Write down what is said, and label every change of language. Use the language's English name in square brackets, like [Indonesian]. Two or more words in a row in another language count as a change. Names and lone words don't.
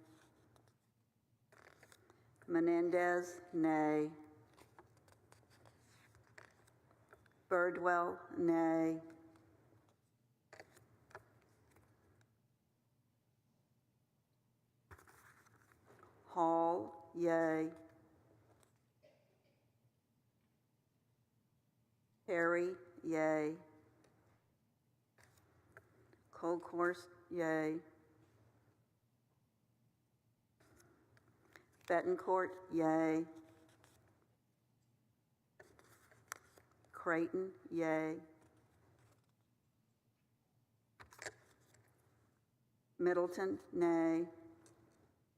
[English] Menendez, nay. Birdwell, nay. Hall, yay. Perry, yay. Colcourse, yay. Betancourt, yay. Creighton, yay. Middleton, nay.